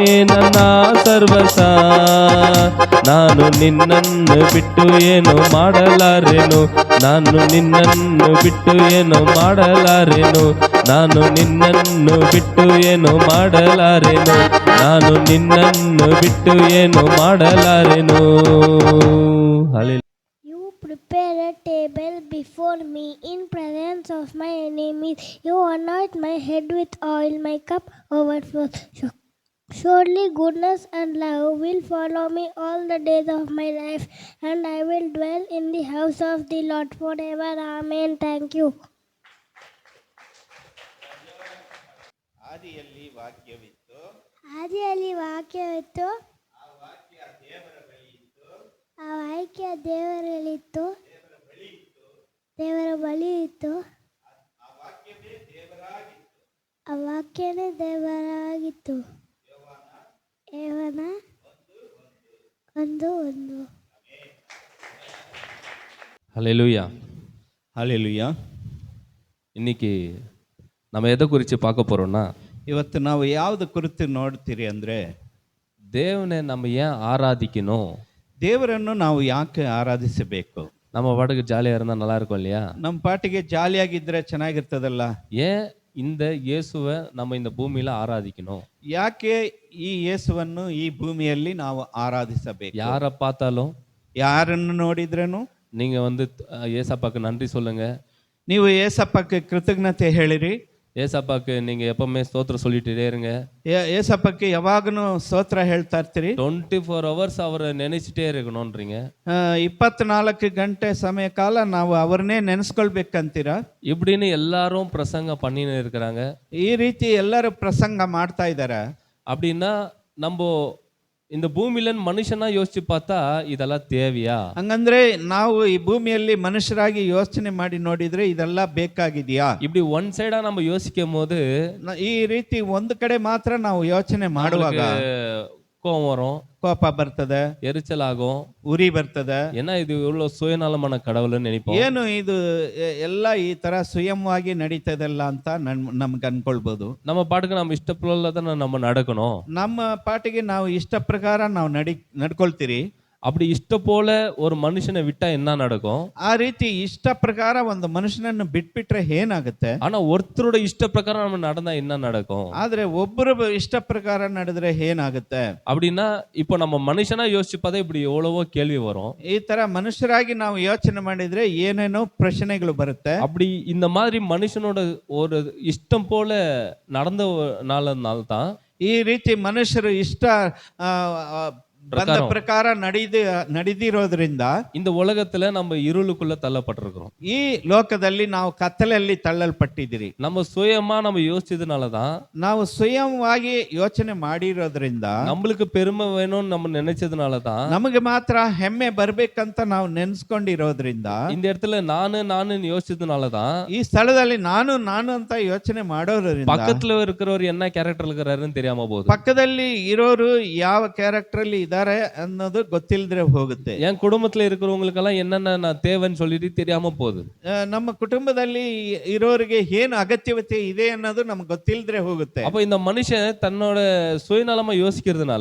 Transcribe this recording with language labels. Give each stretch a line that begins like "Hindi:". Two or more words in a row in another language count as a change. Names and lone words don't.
Kannada: ನನ್ನ ಸರ್ವಸ ನಾನು ನಿನ್ನನ್ನು ಬಿಟ್ಟು ಏನು ಮಾಡಲಾರೆನು ನಾನು ನಿನ್ನನ್ನು ಬಿಟ್ಟು ಏನು ಮಾಡಲಾರೆನು ನಾನು ನಿನ್ನನ್ನು ಬಿಟ್ಟು ಏನು ಮಾಡಲಾರೆನು ನಾನು ನಿನ್ನನ್ನು ಬಿಟ್ಟು ಏನು ಮಾಡಲಾರೆನು ಹಲ್ಲೆಲೂಯಾ.
English: You prepare a table before me in presence of my enemies. You anoint my head with oil, my cup overflows. Surely goodness and love will follow me all the days of my life, and I will dwell in the house of the Lord forever. Amen. Thank you.
Kannada: ಆದಿಯಲ್ಲಿ ವಾಕ್ಯವಿತ್ತು, ಆದಿಯಲ್ಲಿ ವಾಕ್ಯವಿತ್ತು, ಆ ವಾಕ್ಯ ದೇವರ ಬಳಿ ಇತ್ತು, ಆ ವಾಕ್ಯ ದೇವರಲ್ಲಿತ್ತು, ದೇವರ ಬಳಿ ಇತ್ತು, ಆ ವಾಕ್ಯವೇ ದೇವರಾಗಿತ್ತು. ಆ ವಾಕ್ಯನೇ ದೇವರಾಗಿತ್ತು. ಯೋಹಾನ 1:1.
Tamil: ஹல்லேலூயா.
Kannada: ಹಲ್ಲೆಲೂಯಾ.
Tamil: இன்னைக்கு நம்ம எதை குறித்து பார்க்க போகிறோம்னா
Kannada: ಇವತ್ತು ನಾವು ಯಾವ್ದು ಕುರಿತು ನೋಡ್ತೀರಿ ಅಂದರೆ,
Tamil: தேவனை நம்ம ஏன் ஆராதிக்கணும்,
Kannada: ದೇವರನ್ನು ನಾವು ಯಾಕೆ ಆರಾಧಿಸಬೇಕು?
Tamil: நம்ம பாட்டுக்கு ஜாலியாக இருந்தால் நல்லா இருக்கும் இல்லையா?
Kannada: ನಮ್ಮ ಪಾಟಿಗೆ ಜಾಲಿಯಾಗಿದ್ರೆ ಚೆನ್ನಾಗಿರ್ತದಲ್ಲ.
Tamil: ஏன் இந்த இயேசுவை நம்ம இந்த பூமியில் ஆராதிக்கணும்?
Kannada: ಯಾಕೆ ಈ ಯೇಸುವನ್ನು ಈ ಭೂಮಿಯಲ್ಲಿ ನಾವು ಆರಾಧಿಸಬೇಕು?
Tamil: யாரை பார்த்தாலும்
Kannada: ಯಾರನ್ನು ನೋಡಿದ್ರೇನು
Tamil: நீங்கள் வந்து ஏசப்பாக்கு நன்றி சொல்லுங்க,
Kannada: ನೀವು ಏಸಪ್ಪಕ್ಕೆ ಕೃತಜ್ಞತೆ ಹೇಳಿರಿ,
Tamil: ஏசப்பாக்கு நீங்க எப்பவுமே ஸ்தோத்திரம் சொல்லிட்டே இருங்க.
Kannada: ಏಸಪ್ಪಕ್ಕೆ ಯಾವಾಗನು ಸ್ತೋತ್ರ ಹೇಳ್ತಾ ಇರ್ತೀರಿ.
Tamil: 24 hours அவரை நினைச்சிட்டே இருக்கணும்ன்றீங்க.
Kannada: 24 ಗಂಟೆ ಸಮಯ ಕಾಲ ನಾವು ಅವ್ರನ್ನೇ ನೆನೆಸ್ಕೊಳ್ಬೇಕಂತೀರಾ?
Tamil: இப்படின்னு எல்லாரும் பிரசங்கம் பண்ணின்னு இருக்கிறாங்க.
Kannada: ಈ ರೀತಿ ಎಲ್ಲರೂ ಪ್ರಸಂಗ ಮಾಡ್ತಾ ಇದ್ದಾರೆ.
Tamil: அப்படின்னா நம்ம இந்த பூமியில மனுஷனா யோசிச்சு பார்த்தா இதெல்லாம் தேவையா?
Kannada: ಹಂಗಂದ್ರೆ ನಾವು ಈ ಭೂಮಿಯಲ್ಲಿ ಮನುಷ್ಯರಾಗಿ ಯೋಚನೆ ಮಾಡಿ ನೋಡಿದ್ರೆ ಇದೆಲ್ಲ ಬೇಕಾಗಿದೆಯಾ?
Tamil: இப்படி
English: one side
Tamil: நம்ம யோசிக்கும் போது
Kannada: ಈ ರೀತಿ ಒಂದು ಕಡೆ ಮಾತ್ರ ನಾವು ಯೋಚನೆ ಮಾಡುವಾಗ
Tamil: கோபம் வரும்,
Kannada: ಕೋಪ ಬರ್ತದೆ,
Tamil: எரிச்சல் ஆகும்,
Kannada: ಉರಿ ಬರ್ತದೆ.
Tamil: ஏன்னா இது இவ்வளவு சுயநலமான கடவுள்னு நினைப்போம்.
Kannada: ಏನು ಇದು ಎಲ್ಲ ಈ ತರ ಸ್ವಯಂವಾಗಿ ನಡೀತದಲ್ಲ ಅಂತ ನಮ್ಗೆ ಅನ್ಕೊಳ್ಬಹುದು.
Tamil: நம்ம பாட்டுக்கு நம்ம இஷ்டப்போல தான் நம்ம நடக்கணும்.
Kannada: ನಮ್ಮ ಪಾಟಿಗೆ ನಾವು ಇಷ್ಟ ಪ್ರಕಾರ ನಾವು ನಡ್ಕೊಳ್ತೀರಿ.
Tamil: அப்படி இஷ்ட போல ஒரு மனுஷனை விட்டா என்ன நடக்கும்?
Kannada: ಆ ರೀತಿ ಇಷ್ಟ ಪ್ರಕಾರ ಒಂದು ಮನುಷ್ಯನನ್ನು ಬಿಟ್ಬಿಟ್ರೆ ಏನಾಗುತ್ತೆ?
Tamil: ஆனா ஒருத்தரோட இஷ்ட பிரகாரம் நம்ம நடந்தா என்ன நடக்கும்?
Kannada: ಆದ್ರೆ ಒಬ್ಬರು ಇಷ್ಟ ಪ್ರಕಾರ ನಡೆದ್ರೆ ಏನಾಗುತ್ತೆ?
Tamil: அப்படின்னா இப்போ நம்ம மனுஷனா யோசிச்சு பார்த்தா இப்படி எவ்வளவோ கேள்வி வரும்.
Kannada: ಈ ತರ ಮನುಷ್ಯರಾಗಿ ನಾವು ಯೋಚನೆ ಮಾಡಿದ್ರೆ ಏನೇನೋ ಪ್ರಶ್ನೆಗಳು ಬರುತ್ತೆ.
Tamil: அப்படி இந்த மாதிரி மனுஷனோட ஒரு இஷ்டம் போல நடந்தனால தான்
Kannada: ಈ ರೀತಿ ಮನುಷ್ಯರು ಇಷ್ಟ ಬಂದ ಪ್ರಕಾರ ನಡೆದಿರೋದ್ರಿಂದ
Tamil: இந்த உலகத்துல நம்ம இருளுக்குள்ள தள்ளப்பட்டிருக்கிறோம்.
Kannada: ಈ ಲೋಕದಲ್ಲಿ ನಾವು ಕತ್ತಲಲ್ಲಿ ತಳ್ಳಲ್ಪಟ್ಟಿದ್ದೀರಿ.
Tamil: நம்ம சுயமா நம்ம யோசிச்சதுனாலதான்,
Kannada: ನಾವು ಸ್ವಯಂವಾಗಿ ಯೋಚನೆ ಮಾಡಿರೋದ್ರಿಂದ,
Tamil: நம்மளுக்கு பெருமை வேணும்னு நம்ம நினைச்சதுனாலதான்,
Kannada: ನಮಗೆ ಮಾತ್ರ ಹೆಮ್ಮೆ ಬರ್ಬೇಕಂತ ನಾವು ನೆನ್ಸ್ಕೊಂಡಿರೋದ್ರಿಂದ,
Tamil: இந்த இடத்துல நானு யோசிச்சதுனாலதான்,
Kannada: ಈ ಸ್ಥಳದಲ್ಲಿ ನಾನು ಅಂತ ಯೋಚನೆ ಮಾಡೋದ್ರಿಂದ
Tamil: பக்கத்துல இருக்கிறவர் என்ன கேரக்டர் இருக்கிறாருன்னு தெரியாம போகுது.
Kannada: ಪಕ್ಕದಲ್ಲಿ ಇರೋರು ಯಾವ ಕ್ಯಾರೆಕ್ಟರ್ ಅಲ್ಲಿ ಇದ್ದಾರೆ ಅನ್ನೋದು ಗೊತ್ತಿಲ್ಲದ್ರೆ ಹೋಗುತ್ತೆ.
Tamil: என் குடும்பத்துல இருக்கிறவங்களுக்கெல்லாம் என்னென்ன நான் தேவைன்னு சொல்லிட்டு தெரியாம போகுது.
Kannada: ನಮ್ಮ ಕುಟುಂಬದಲ್ಲಿ ಇರೋರಿಗೆ ಏನು ಅಗತ್ಯತೆ ಇದೆ ಅನ್ನೋದು ನಮ್ಗೆ ಗೊತ್ತಿಲ್ಲದ್ರೆ ಹೋಗುತ್ತೆ.
Tamil: அப்ப இந்த மனுஷன் தன்னோட சுயநலமா யோசிக்கிறதுனால